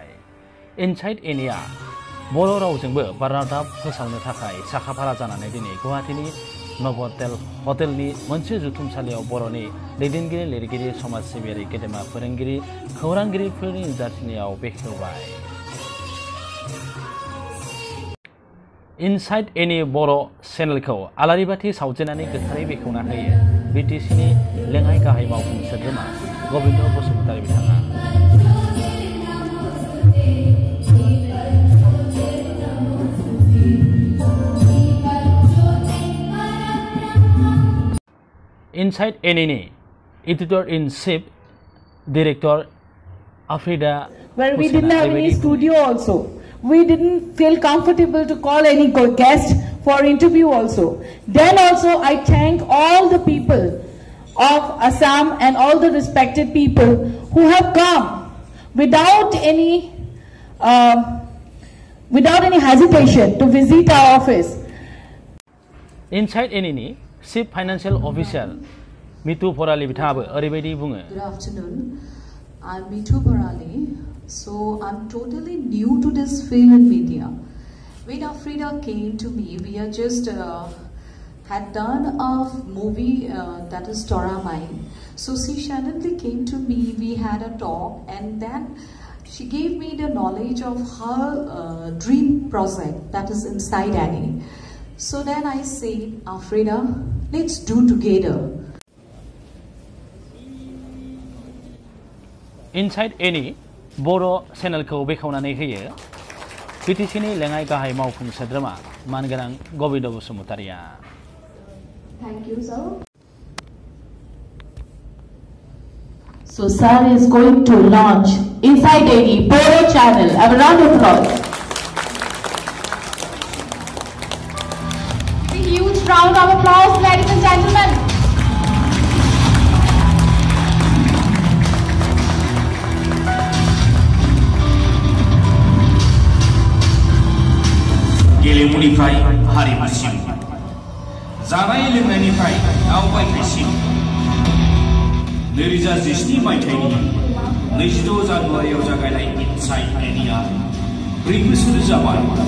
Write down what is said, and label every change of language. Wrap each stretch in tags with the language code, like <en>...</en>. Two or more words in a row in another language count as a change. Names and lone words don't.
<brx>इनसाइड एनईआ बर' रावजोंबो बारादाब फोसावनो थाखाय साखाफारा जानानै दिनै गुवाहाटीनि नभटेल हटेलनि मोनसे जुथुमसालियाव बर'नि दैदेनगिरि लिरगिरि समाज सिबियारि गेदेमा फोरोंगिरि खौरांगिरिफोरनि नुजाथिनायाव बेखेवबाय। इनसाइड एनी बर' चेनेलखौ आलारि बाथि सावजेननानै गोथारै बेखेवना होयो बिटिसिनि लेङाइ गाहाय मावफुं सोद्रोमा गबिन्द बसुमतारी बिथाङा। इनसाइड एनीनि</brx> <en>Editor-in-Chief Director</en> <brx>आफ्रिदा</brx> <en>where we didn't have any studio also. We didn't feel comfortable to call any guest for interview also. Then also I thank all the people of Assam and all the respected people who have come without any hesitation to visit our office.</en> <brx>Inside NE</brx> <en>Chief Financial Officer</en> <brx>Mitu Porali बिथाङाबो ओरैबायदि बुङो।</brx> <en>Good afternoon. I'm Mitu Porali. So I'm totally new to this field in media. When Afrida came to me, we had just had done a movie that is Tora Mine. So she suddenly came to me, we had a talk, and then she gave me the knowledge of her dream project that is Inside NE. So then I said, Afrida, let's do together.</en> <brx>Inside NE बर' चेनेलखौ बेखेवनानै होयो बिटिसिनि लेङाइ गाहाय मावफुं सोद्रोमा मानगोनां गबिन्द बसुमतारीया।</brx> <en>Thank you, sir. So sir is going to launch Inside NE Bodo channel. Have a round of applause. A huge round of applause, ladies and gentlemen.</en> <brx>गेलेमुनिफ्राय हारिमुसिम जानाय लोंनायनिफ्राय दावबायनायसिम 2017 मायथाइनि 26 जानुवारियाव जागायनाय इनसाइड एनीआ 4 बोसोर जाबाय।</brx>